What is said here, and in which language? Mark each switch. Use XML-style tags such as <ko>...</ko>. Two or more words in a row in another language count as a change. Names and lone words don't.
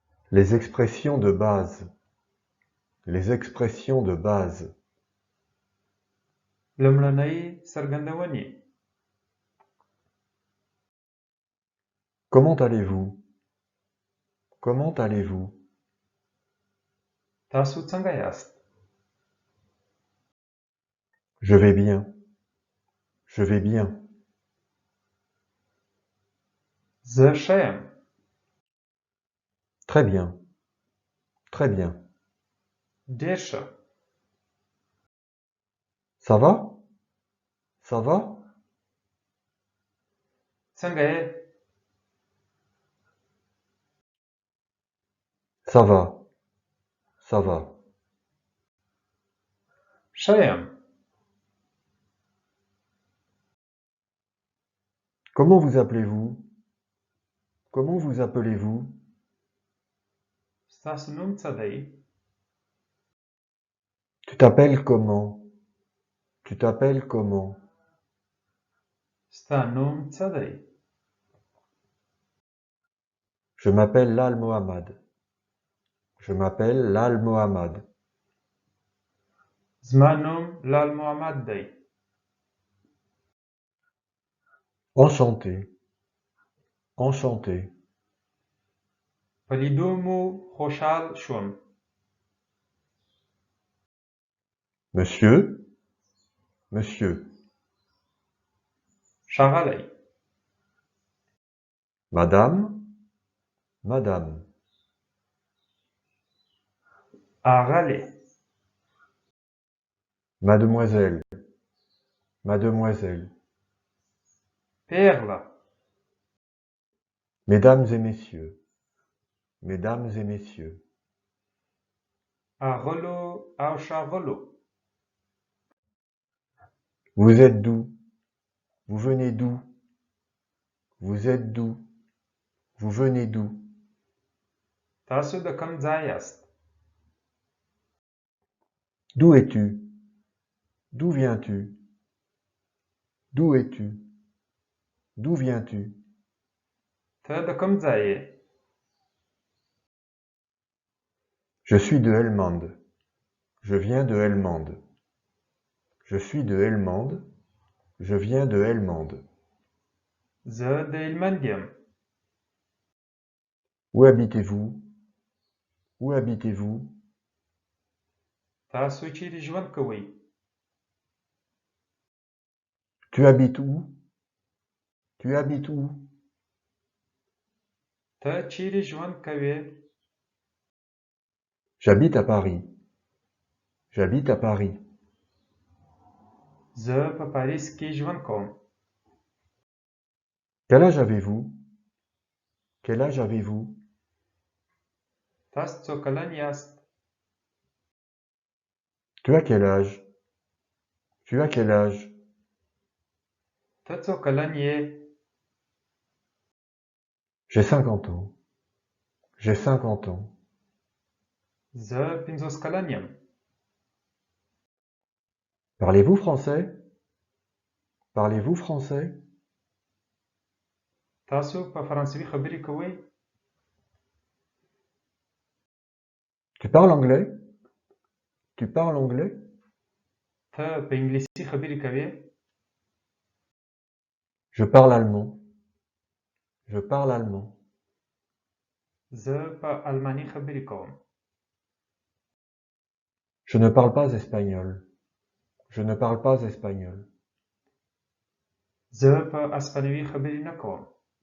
<fr>Les expressions de base. Les expressions de base.</fr> <ps>لومړنۍ څرګندونې.</ps> <fr>Comment allez-vous? Comment allez-vous?</fr> <ps>تاسو څنګه یاست؟</ps> <fr>Je vais bien. Je vais bien.</fr> <ps>زه ښه یم.</ps> <fr>Très bien. Très bien.</fr> <ps>ډېر ښه.</ps> <fr>Ça va? Ça va?</fr> <ps>څنګه یې؟</ps> <fr>Ça va. Ça va.</fr> <ps>ښه یم.</ps> <fr>Comment vous appelez-vous? Comment vous appelez-vous?</fr> <ps>ستاسو نوم څه دی؟</ps> <fr>Tu t'appelles comment? Tu t'appelles comment?</fr> <ps>ستا نوم څه دی؟</ps> <fr>Je m'appelle Lal Mohammad. Je m'appelle Lal Mohammad.</fr> <ps>زما نوم لال محمد دی.</ps> <fr>Enchanté. Enchanté.</fr> <ps>په لیدو مو خوشحال شوم.</ps> <fr>Monsieur? Monsieur.</fr> <ps>ښاغلی.</ps> <fr>Madame? Madame.</fr> <ps>اغلې.</ps> <fr>Mademoiselle. Mademoiselle.</fr> <ps>پیغله.</ps> <fr>Mesdames et messieurs. Mesdames et messieurs.</fr> <ps>اغلو او ښاغلو.</ps> <fr>Vous êtes d'où? Vous venez d'où? Vous êtes d'où? Vous venez d'où?</fr> <ps>تاسو د کوم ځای یاست؟</ps> <fr>D'où es-tu? D'où viens-tu? D'où es-tu? D'où viens-tu?</fr> <ps>ته د کوم ځای یې؟</ps> <fr>Je suis de Helmand. Je viens de Helmand. Je suis de Helmand. Je viens de Helmand.</fr> <ps>زه د هلمند یم.</ps> <fr>Où habitez-vous? Où habitez-vous?</fr> <ps>تاسو چیرې ژوند کوئ؟</ps> <fr>Tu habites où? Tu habites où?</fr> <ps>ته چیرې ژوند کوې؟</ps> <fr>J'habite à Paris. J'habite à Paris.</fr> <ps>زه په پاریس کې ژوند کوم.</ps> <fr>Quel âge avez-vous? Quel âge avez-vous?</fr> <ps>تاسو څو کلن یاست؟</ps> <fr>Tu as quel âge? Tu as quel âge?</fr> <ps>ته څو کلن یې؟</ps> <fr>J'ai 50 ans. J'ai 50 ans.</fr> <ps>زه 50 کلن یم.</ps> <fr>Parlez-vous français? Parlez-vous français?</fr> <ps>تاسو په فرانسوي خبرې کوئ؟</ps> <fr>Tu parles anglais? Tu parles anglais?</fr> <ps>ته په انګلیسي خبرې کوې؟</ps> <fr>Je parle allemand. Je parle allemand.</fr> <ps>زه په الماني خبرې کوم.</ps> <fr>Je ne parle pas espagnol. Je ne parle pas espagnol.</fr> <ps>زه په اسپانوي خبرې نه کوم.</ps>